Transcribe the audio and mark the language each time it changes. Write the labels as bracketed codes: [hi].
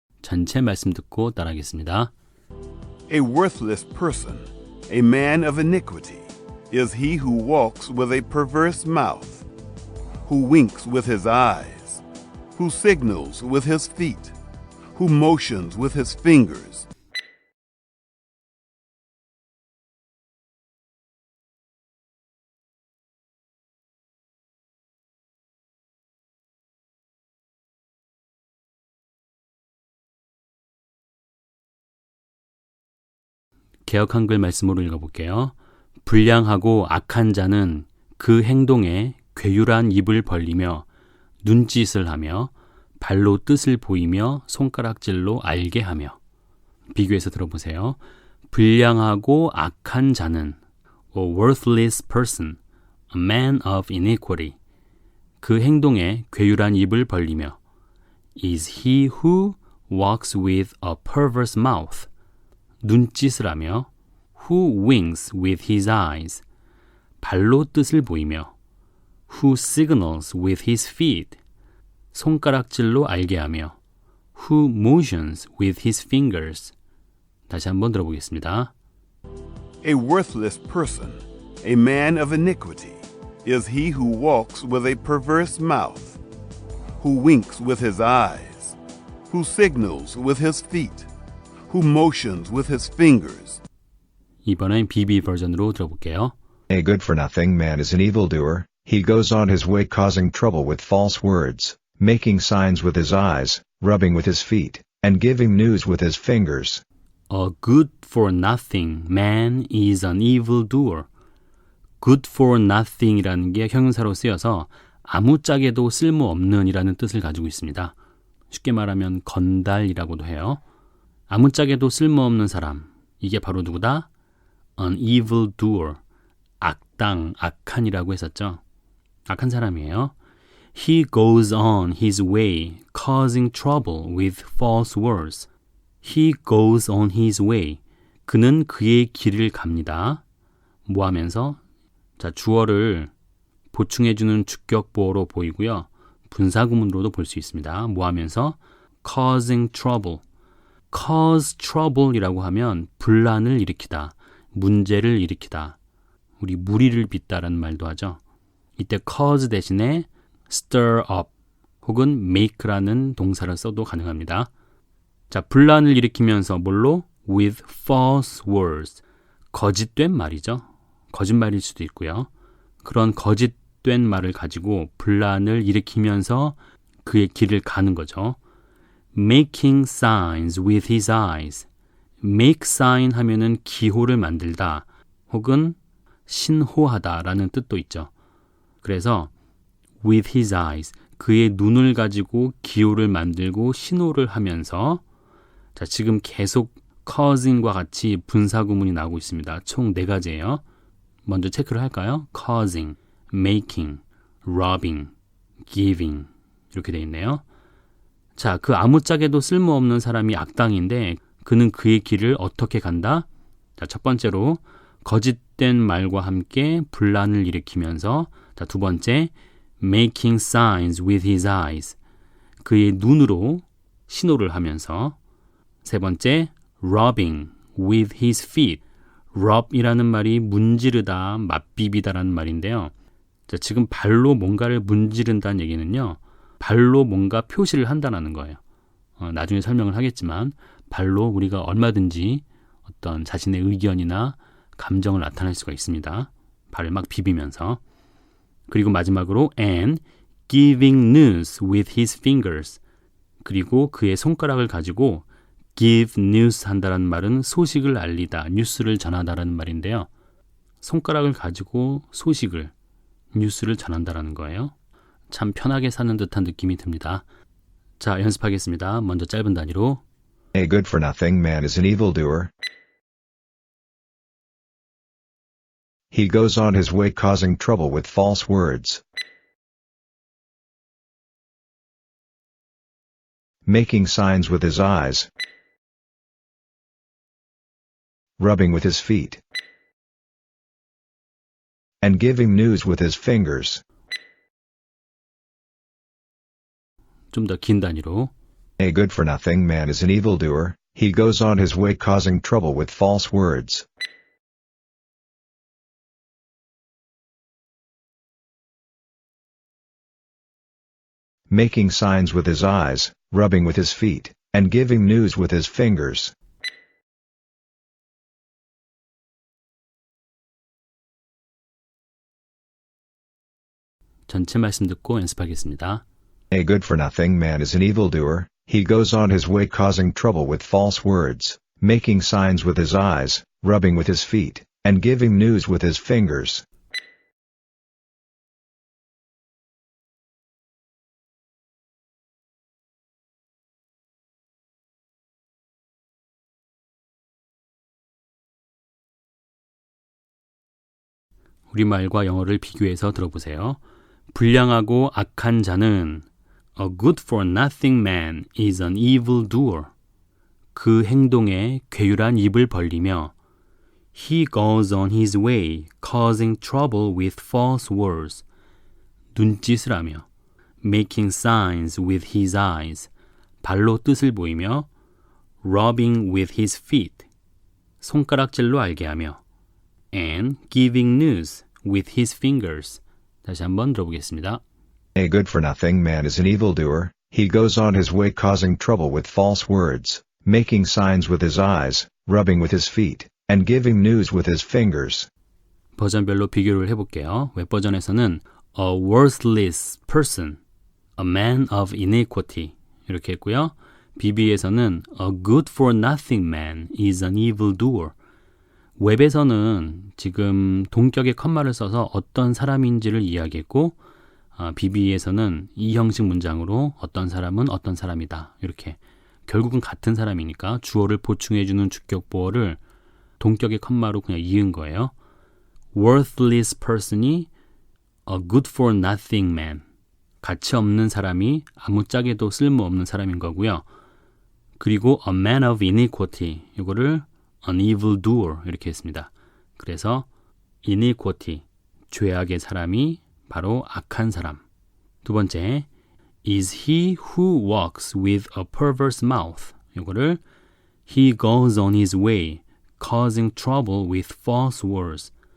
[ko] 전체 말씀 듣고 따라하겠습니다. [en] A worthless person, a man of iniquity, is he who walks with a perverse mouth, who winks with his eyes, who signals with his feet, who motions with his fingers, [ko] 개역 한글 말씀으로 읽어볼게요. 불량하고 악한 자는 그 행동에 괴유란 입을 벌리며 눈짓을 하며 발로 뜻을 보이며 손가락질로 알게 하며. 비교해서 들어보세요. 불량하고 악한 자는 [en] a worthless person, a man of iniquity. [ko] 그 행동에 괴유란 입을 벌리며 [en] is he who walks with a perverse mouth. [ko] 눈짓을 하며 [en] who winks with his eyes. [ko] 발로 뜻을 보이며 [en] who signals with his feet. [ko] 손가락질로 알게 하며 [en] who motions with his fingers. [ko] 다시 한번 들어보겠습니다. [en] A worthless person, a man of iniquity, is he who walks with a perverse mouth, who winks with his eyes, who signals with his feet, who motions with his fingers. [ko] 이번엔 BB 버전으로 들어볼게요. [en] A good-for-nothing man is an evildoer. He goes on his way causing trouble with false words, making signs with his eyes, rubbing with his feet, and giving news with his fingers. A good-for-nothing man is an evildoer. [ko] good-for-nothing이라는 게 형용사로 쓰여서 아무짝에도 쓸모없는 이라는 뜻을 가지고 있습니다. 쉽게 말하면 건달이라고도 해요. 아무짝에도 쓸모없는 사람, 이게 바로 누구다? [en] An evildoer, [ko] 악당, 악한이라고 했었죠. 악한 사람이에요. [en] He goes on his way, causing trouble with false words. He goes on his way. [ko] 그는 그의 길을 갑니다. 뭐 하면서? 자, 주어를 보충해주는 주격보어로 보이고요. 분사구문으로도 볼 수 있습니다. 뭐 하면서? [en] causing trouble. [ko] cause trouble이라고 하면 분란을 일으키다, 문제를 일으키다, 우리 무리를 빚다라는 말도 하죠. 이때 cause 대신에 stir up 혹은 make라는 동사를 써도 가능합니다. 자, 분란을 일으키면서 뭘로? [en] with false words. [ko] 거짓된 말이죠. 거짓말일 수도 있고요. 그런 거짓된 말을 가지고 분란을 일으키면서 그의 길을 가는 거죠. [en] making signs with his eyes. [ko] make sign 하면은 기호를 만들다 혹은 신호하다라는 뜻도 있죠. 그래서 [en] with his eyes, [ko] 그의 눈을 가지고 기호를 만들고 신호를 하면서, 자, 지금 계속 causing과 같이 분사구문이 나오고 있습니다. 총 4가지예요. 먼저 체크를 할까요? causing, making, robbing, giving 이렇게 돼 있네요. 자, 그 아무짝에도 쓸모없는 사람이 악당인데 그는 그의 길을 어떻게 간다? 자, 첫 번째로 거짓된 말과 함께 분란을 일으키면서, 자, 두 번째 [en] making signs with his eyes, [ko] 그의 눈으로 신호를 하면서, 세 번째 [en] robbing with his feet. [ko] rob이라는 말이 문지르다, 맛비비다라는 말인데요. 자, 지금 발로 뭔가를 문지른다는 얘기는요, 발로 뭔가 표시를 한다는 거예요. 나중에 설명을 하겠지만 발로 우리가 얼마든지 어떤 자신의 의견이나 감정을 나타낼 수가 있습니다. 발을 막 비비면서. 그리고 마지막으로 [en] and giving news with his fingers. [ko] 그리고 그의 손가락을 가지고 [en] give news [ko] 한다는 말은 소식을 알리다, 뉴스를 전하다라는 말인데요. 손가락을 가지고 소식을, 뉴스를 전한다라는 거예요. 참 편하게 사는 듯한 느낌이 듭니다. 자, 연습하겠습니다. 먼저 짧은 단위로 [en] A good-for-nothing man is an evildoer. He goes on his way causing trouble with false words, making signs with his eyes, rubbing with his feet, and giving news with his fingers. [ko] 좀 더 긴 단위로 [en] A good-for-nothing man is an evildoer. He goes on his way causing trouble with false words, making signs with his eyes, rubbing with his feet, and giving news with his fingers. [ko] 전체 말씀 듣고 연습하겠습니다. [en] A good-for-nothing man is an evildoer. He goes on his way causing trouble with false words, making signs with his eyes, rubbing with his feet, and giving news with his fingers. [ko] 우리말과 영어를 비교해서 들어보세요. 불량하고 악한 자는 [en] A good-for-nothing man is an evildoer. [ko] 그 행동에 괴유란 입을 벌리며 [en] He goes on his way, causing trouble with false words. [ko] 눈짓을 하며 [en] Making signs with his eyes. [ko] 발로 뜻을 보이며 [en] Rubbing with his feet. [ko] 손가락질로 알게 하며 [en] And giving news with his fingers. [ko] 다시 한번 들어보겠습니다. [en] A good-for-nothing man is an evildoer. He goes on his way causing trouble with false words, making signs with his eyes, rubbing with his feet, and giving news with his fingers. [ko] 버전별로 비교를 해볼게요. 웹버전에서는 [en] A worthless person, a man of iniquity [ko] 이렇게 했고요. BB에서는 [en] A good-for-nothing man is an evildoer. [ko] 웹에서는 지금 동격의 컴마를 써서 어떤 사람인지를 이야기했고 BB에서는 이 형식 문장으로 어떤 사람은 어떤 사람이다. 이렇게 결국은 같은 사람이니까 주어를 보충해주는 주격보어를 동격의 컴마로 그냥 이은 거예요. [en] Worthless person이 a good for nothing man. [ko] 가치 없는 사람이 아무짝에도 쓸모없는 사람인 거고요. [en] 그리고 a man of iniquity. [ko] 이거를 [en] an evildoer [ko] 이렇게 했습니다. 그래서 iniquity, 죄악의 사람이 바로 악한 사람. 두 번째, [en] is he who walks with a perverse mouth. [ko] 이거를 [en] he goes on his way, causing trouble with false words.